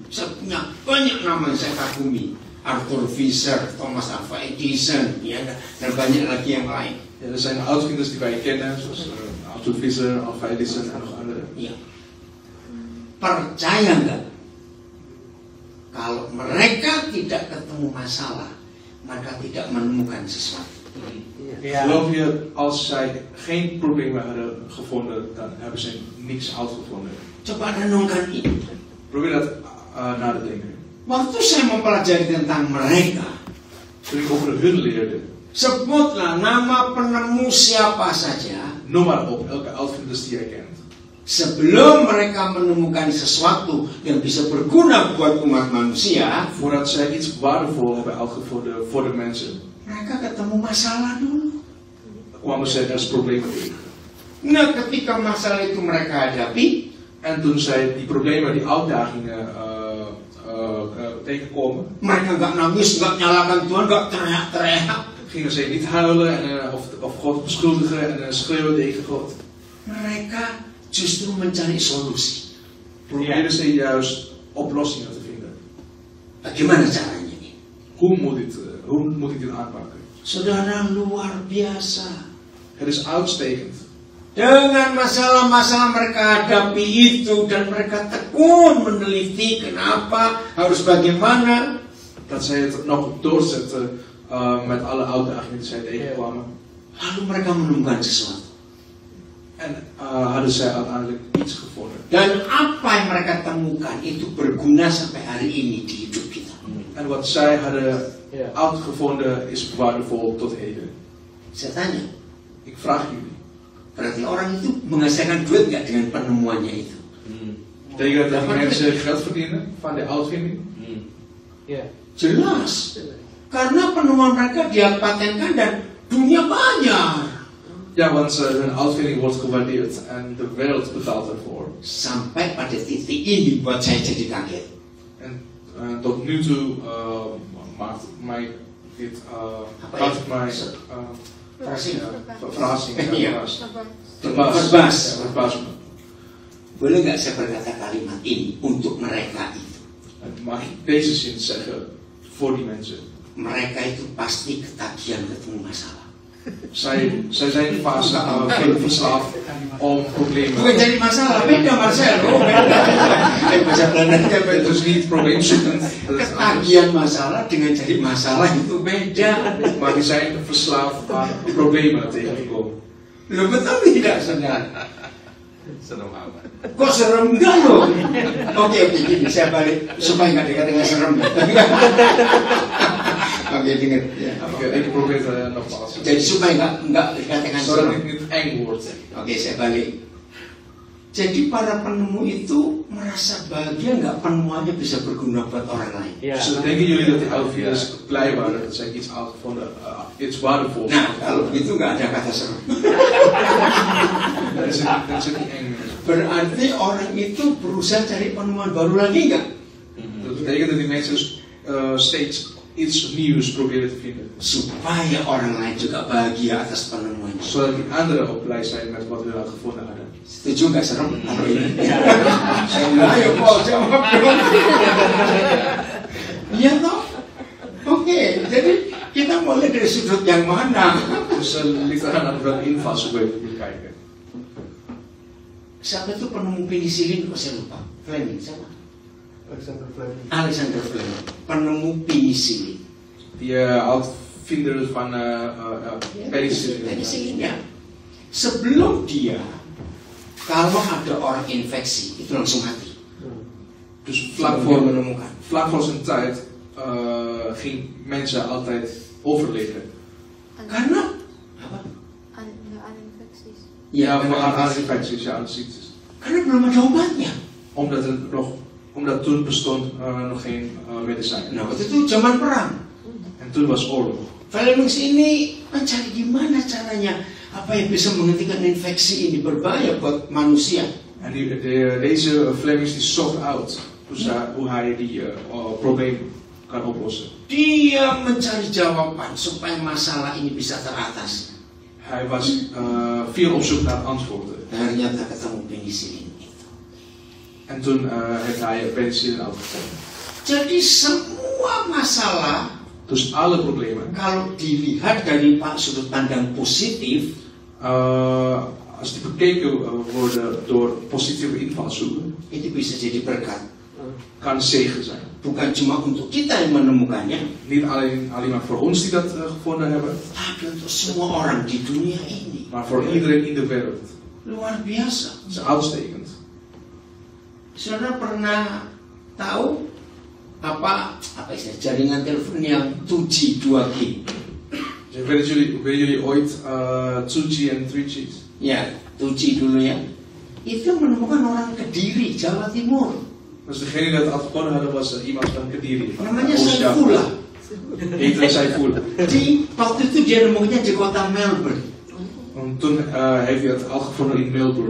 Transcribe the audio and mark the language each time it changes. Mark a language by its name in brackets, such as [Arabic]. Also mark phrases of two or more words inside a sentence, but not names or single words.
[Indonesian] Saya punya banyak nama yang saya kagumi. Arthur Fisher, Thomas Alva Edison, ya, dan banyak lagi yang lain. [Dutch] Ja, er zijn uitvinders die wij kennen, zoals Arthur Fisher, Alva Edison en nog andere. [Indonesian] Ya. Percaya nggak? Kalau mereka tidak ketemu masalah, mereka tidak menemukan sesuatu. [Dutch] Geloof je, als zij geen problemen hadden gevonden, dan hebben ze niks uitgevonden. [Indonesian] Coba renungkan ini. [Dutch] Probeer dat na te denken. [Indonesian] Waktu saya mempelajari tentang mereka, [Dutch] Toen ik over hun leerde, [Indonesian] sebutlah nama penemu siapa saja. [Dutch] noem maar op elke uitvinders die jij kent. [Indonesian] Sebelum mereka menemukan sesuatu yang bisa berguna buat umat manusia, [Dutch] Voordat zij iets waardevol hebben uitgevonden voor de mensen, [Indonesian] mereka ketemu masalah dulu. [Dutch] kwamen zij er problemen tegen. [Indonesian] Nah, ketika masalah itu mereka hadapi, [Dutch] En toen zij die problemen, die uitdagingen tegenkomen, [Indonesian] mereka nggak nangis, nggak nyalakan Tuhan, nggak teriak-teriak. [Dutch] gingen zij niet huilen of God beschuldigen en schreeuwen tegen God. [Indonesian] Mereka justru mencari solusi. [Dutch] Probeerden ze juist oplossingen te vinden. [Indonesian] Bagaimana caranya ini? [Dutch] Hoe moet ik dit aanpakken? [Indonesian] Saudara, luar biasa. [Dutch] Het is uitstekend. [Indonesian] Dengan masalah-masalah mereka hadapi itu dan mereka tekun meneliti kenapa, harus bagaimana. [Dutch] Dat zij het nog doorzetten met alle uitdagingen die zij tegenkwamen. [Indonesian] Lalu mereka menemukan sesuatu. [Dutch] En hadden zij uiteindelijk iets gevonden. [Indonesian] Dan apa yang mereka temukan itu berguna sampai hari ini di hidup kita. [Dutch] En wat zij hadden uitgevonden is waardevol tot heden. [Indonesian] Saya tanya, [Dutch] Ik vraag jullie. [Indonesian] berarti orang itu menghasilkan duit nggak dengan penemuannya itu? [Dutch] Betekent dat die mensen geld verdienen van de uitvinding? [Indonesian] Jelas. Karena penemuan mereka dia patenkan dan dunia banyak. [Dutch] Ja, want hun uitvinding wordt gewaardeerd en de wereld betaalt ervoor. [Indonesian] Sampai pada titik ini buat saya jadi kaget. [Dutch] En tot nu toe maakt mij dit verrassing. [Indonesian] Iya. [Dutch] Verbaasd. [Indonesian] Boleh nggak saya berkata kalimat ini untuk mereka itu? [Dutch] Mag ik deze zin zeggen voor die mensen? [Indonesian] Mereka itu pasti ketagihan ketemu masalah. [Dutch] Zij zijn vaak verslaafd om problemen. [Indonesian] Bukan jadi masalah, beda Marcelo. Baca Belanda [Dutch] Het is niet probleemzoekend. [Indonesian] Ketagihan masalah dengan jadi masalah itu beda. [Dutch] Maar die zijn verslaafd aan problemen tegenkomen. [Indonesian] Lo betul tidak saudara? Serem amat. Kok serem enggak loh? Oke, gini saya balik supaya nggak dikatakan serem. Oke, dengar. Ya. [Dutch] Ik probeer het nogmaals. [Indonesian] Jadi supaya nggak dikatakan [Dutch] Zodat [Indonesian] serem. [Dutch] het niet eng wordt. [Indonesian] Oke, saya balik. Jadi para penemu itu merasa bahagia nggak penemuannya bisa berguna buat orang lain. [Dutch] Dus denken jullie dat die uitvinders blij waren dat zij iets uitgevonden, iets waardevols. [Indonesian] Nah, kalau begitu nggak ada kata serem. [Dutch] Dat is niet eng. [Indonesian] Berarti orang itu berusaha cari penemuan baru lagi nggak? [Dutch] Dat betekent dat die mensen steeds iets nieuws proberen te vinden. [Indonesian] Supaya orang lain juga bahagia atas penemuannya. [Dutch] Zodat die anderen ook blij zijn met wat we uitgevonden hadden. [Indonesian] Setuju nggak serem? Ayo Paul jawab dong. Iya toh? Oke, jadi kita mulai dari sudut yang mana? [Dutch] Dus ligt eraan aan welke invalshoek we bekijken. [Indonesian] Siapa itu penemu penisilin? Kok saya lupa? Fleming siapa? Alexander Fleming, penemu penisilin. [Dutch] Die uitvinder van penicillin. [Indonesian] Penisilin ya. Sebelum dia, kalau ada orang infeksi itu langsung mati. [Dutch] Dus Vlak voor zijn tijd ging mensen altijd overleven. [Indonesian] Karena apa? [Dutch] Aan infecties. Ja, aan infecties, ja, aan ziektes. [Indonesian] Karena belum ada obatnya. [Dutch] Omdat toen bestond nog geen medicijn. [Indonesian] Nah, waktu itu zaman perang. [Dutch] En toen was oorlog. [Indonesian] Fleming ini mencari gimana caranya apa yang bisa menghentikan infeksi ini berbahaya buat manusia. [Dutch] En deze Flemings die zocht uit hoe hij die probleem kan oplossen. [Indonesian] Dia mencari jawaban supaya masalah ini bisa teratasi. [Dutch] Hij was veel op zoek naar antwoorden. [Indonesian] Ternyata ketemu penisilin itu. [Dutch] En toen heeft hij penicillin uitgevonden. [Indonesian] Jadi semua masalah [Dutch] Dus alle problemen, [Indonesian] kalau dilihat dari sudut pandang positif, [Dutch] als die bekeken worden door positieve invalshoeken, [Indonesian] itu bisa jadi berkat. [Dutch] kan zegen zijn. [Indonesian] Bukan cuma untuk kita yang menemukannya, [Dutch] Niet alleen maar voor ons die dat gevonden hebben, [Indonesian] tapi untuk semua orang di dunia ini. [Dutch] maar voor iedereen in de wereld. [Indonesian] Luar biasa. [Dutch] Dat is uitstekend. [Indonesian] Saudara pernah tahu apa istilah jaringan telepon yang 2G, 2G? [Dutch] Dus weten jullie ooit 2G en 3G's? [Indonesian] Ya, 2G dulu ya. Itu menemukan orang Kediri, Jawa Timur. [Dutch] Dus degene die dat uitgevonden hadden was iemand van Kediri. [Indonesian] Namanya Saifullah. [Dutch] Heette Saifullah. [Indonesian] Waktu itu dia nemukannya di kota Melbourne. [Dutch] Want toen heeft hij het uitgevonden in Melbourne.